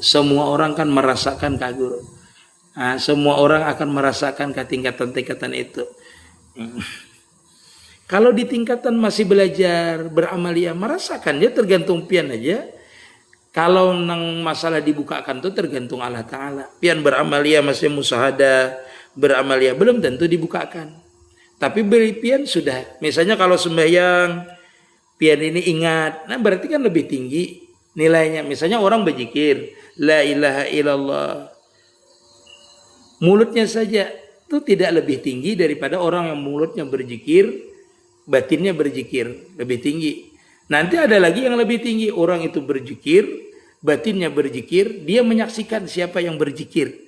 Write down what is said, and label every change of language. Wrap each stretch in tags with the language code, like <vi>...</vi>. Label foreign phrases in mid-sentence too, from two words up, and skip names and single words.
<id>Semua orang kan merasakan kaguru. Nah, semua orang akan merasakan ke tingkatan-tingkatan itu.</id> <bjn>Kalau di tingkatan masih belajar beramalia merasakan dia tergantung pian aja. Kalau nang masalah dibukakan tuh tergantung Allah Ta'ala. Pian beramalia masih musahada, beramalia belum tentu dibukakan. Tapi pian sudah. Misalnya kalau sembahyang, pian ini ingat.</bjn> <id>Nah berarti kan lebih tinggi nilainya. Misalnya orang berzikir,</id> <ar>la ilaha illallah.</ar> <id>Mulutnya saja itu tidak lebih tinggi daripada orang yang mulutnya berzikir, batinnya berzikir. Lebih tinggi. Nanti ada lagi yang lebih tinggi. Orang itu berzikir, batinnya berzikir, dia menyaksikan siapa yang berzikir.</id>